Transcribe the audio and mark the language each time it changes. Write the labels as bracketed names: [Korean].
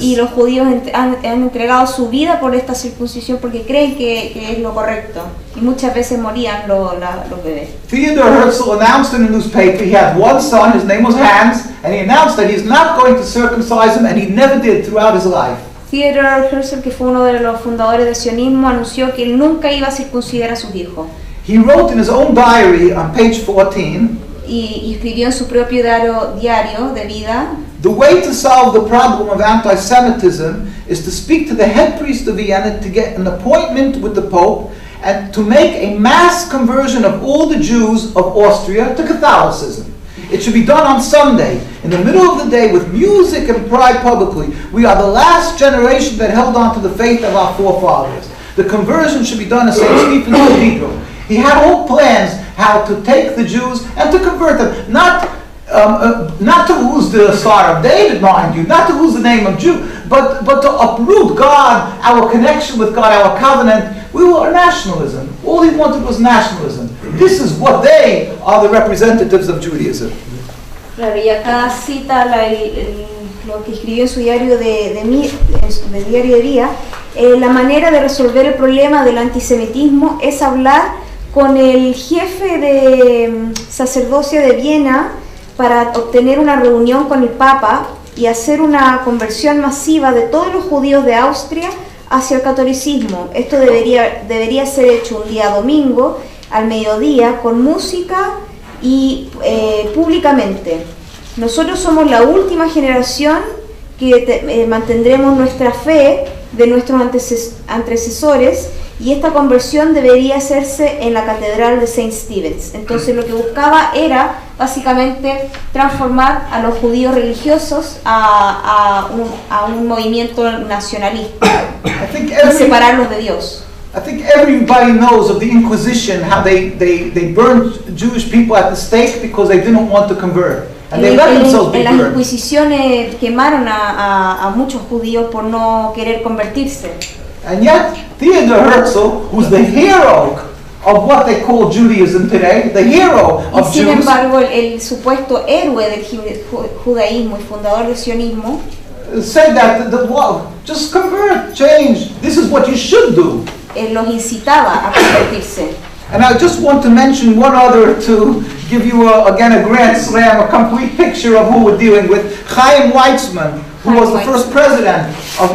[Spanish] y los judíos han entregado su vida por esta circuncisión porque creen que es lo correcto y muchas veces morían los bebés. [English] Theodor Herzl announced in the newspaper he had one son, his name was Hans, and he announced that he's not going to circumcise him, and he never did throughout his life. [Spanish] Theodor Herzl, que fue uno de los fundadores del sionismo, anunció que él nunca iba a circuncidar a sus hijos. [English] He wrote in his own diary on page 14, [Spanish] Y escribió en su propio diario de vida: [English] the way to solve the problem of anti-Semitism is to speak to the head priest of Vienna to get an appointment with the Pope and to make a mass conversion of all the Jews of Austria to Catholicism. It should be done on Sunday, in the middle of the day, with music and pride publicly. We are the last generation that held on to the faith of our forefathers. The conversion should be done at St. Stephen's Cathedral. He had all plans how to take the Jews and to convert them, not to lose the Star of David, mind you, not to lose the name of Jew, but to uproot God, our connection with God, our covenant, we were nationalism. All he wanted was nationalism. This is what they are, the representatives of Judaism. [Spanish] Claro, y acá cita lo que escribió en su diario de diario de día. La manera de resolver el problema del antisemitismo es hablar con el jefe de sacerdocio de Viena para obtener una reunión con el Papa y hacer una conversión masiva de todos los judíos de Austria hacia el catolicismo. Esto debería ser hecho un día domingo al mediodía con música y públicamente. Nosotros somos la última generación que mantendremos nuestra fe de nuestros antecesores, y esta conversión debería hacerse en la catedral de Saint Stephen's. Entonces lo que buscaba era básicamente transformar a los judíos religiosos a un movimiento nacionalista y separarlos de Dios. [English] I think everybody knows of the Inquisition, how they burned Jewish people at the stake because they didn't want to convert. And they let themselves be [Spanish] en las [English] burned. [Spanish] Inquisiciones quemaron a muchos judíos por no querer convertirse. [English] And yet, Theodor Herzl, who's the hero of what they call Judaism today, the hero [Spanish] Y [English] of [Spanish] sin [English] Jews, [Spanish] embargo, el supuesto héroe del judaísmo y fundador del sionismo [English] said that just convert, change. This is what you should do. [Spanish] Los incitaba a convertirse. [English] And I just want to mention one other to give you again a grand slam, a complete picture of who we're dealing with. Chaim Weizmann, who was the first president of